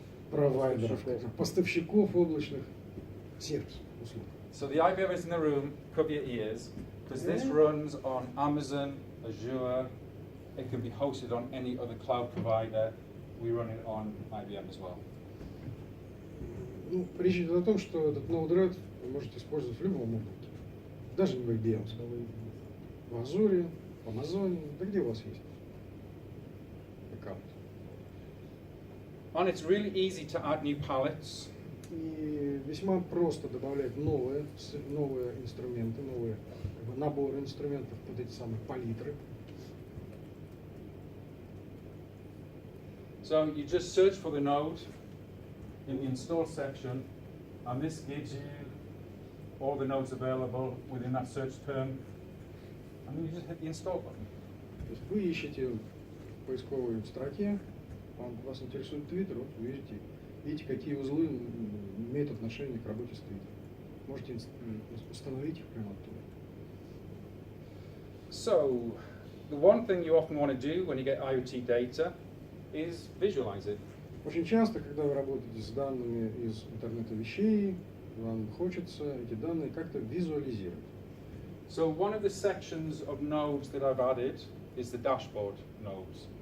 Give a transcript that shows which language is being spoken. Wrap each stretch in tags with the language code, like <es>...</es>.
<ru>провайдеров, поставщиков облачных сервисов, услуг.</ru> <en>So the IBMers in the room, cover your ears, because this runs on Amazon, Azure, it can be hosted on any other cloud provider. We run it on IBM as well.</en> <ru>Ну, речь идет о том, что этот Node-RED вы можете использовать в любом облаке, даже не в IBM, в Azure, в Amazon, да где у вас есть аккаунт.</ru> <en>And it's really easy to add new palettes.</en> <ru>И весьма просто добавлять новые инструменты, новые наборы инструментов под эти самые палитры.</ru> <en>So you just search for the node in the install section, and this gives you all the nodes available within that search term, and then you just hit the install button.</en> <ru>То есть вы ищете в поисковой строке, вас интересует Twitter, вот вы видите, какие узлы имеют отношение к работе с Twitter. Можете установить их прямо оттуда.</ru> <en>So, the one thing you often want to do when you get IoT data is visualize it.</en> <ru>Очень часто, когда вы работаете с данными из интернета вещей, вам хочется эти данные как-то визуализировать.</ru> <en>So one of the sections of nodes that I've added is the dashboard nodes.</en>